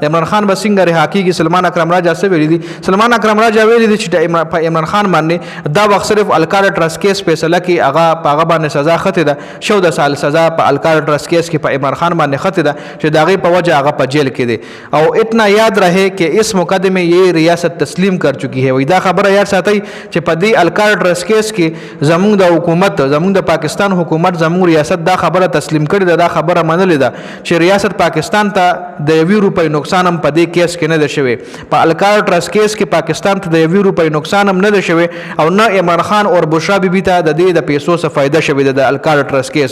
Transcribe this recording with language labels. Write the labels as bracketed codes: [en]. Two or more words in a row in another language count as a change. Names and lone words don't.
[ps] عمران خان بسنګ رها کیږي. سلمان اکرم راجا څه ویلي دي؟ سلمان اکرم راجا ویلي دي چې عمران خان باندې دا وخت صرف الکار ټرست کیس فیصله کې هغه په هغه باندې سزا خته ده، 14 سال سزا په الکار ټرست کیس کې په عمران خان باندې خته ده چې داغه په وجه هغه په جیل کې دي. [ur] او اتنا یاد رہے کہ اس مقدمے یہ ریاست تسلیم کر چکی ہے. [ps] وای دا خبره یاد ساتي چې په دې الکار ټرست کیس کې زموږ د حکومت، زموږ د پاکستان حکومت، زموږ ریاست دا خبره تسلیم کړې ده، دا خبره منلې ده چې ریاست پاکستان ته د 1 روپۍ نقصان هم په دې کیس کې نه ده شوی. په الکار ټرست کیس کې پاکستان ته د 1 روپۍ نقصان هم نه ده شوی او نه عمران خان او بشرا بیبي ته د دې د پیسو څخه فائدہ شوی د الکار ټرست کیس.